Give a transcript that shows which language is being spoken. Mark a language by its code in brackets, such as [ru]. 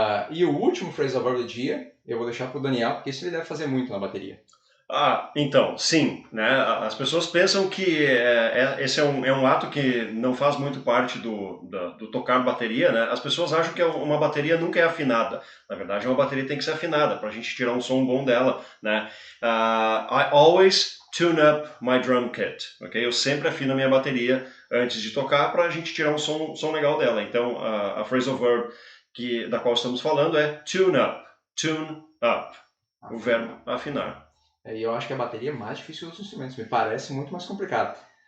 [pt] E o último phrasal verb do dia, eu vou deixar para o Daniel, porque isso ele deve fazer muito na bateria. Então, sim, né? As pessoas pensam que esse é um ato que não faz muito parte do tocar bateria, né? As pessoas acham que uma bateria nunca é afinada. Na verdade, uma bateria tem que ser afinada para a gente tirar um som bom dela, né? [en] I always tune up my drum kit, ok? [pt] Eu sempre afino a minha bateria antes de tocar para a gente tirar um som legal dela. Então, a phrasal verb da qual estamos falando é tune up, o verbo afinar. E eu acho que a bateria é mais difícil dos instrumentos, me parece muito mais complicado.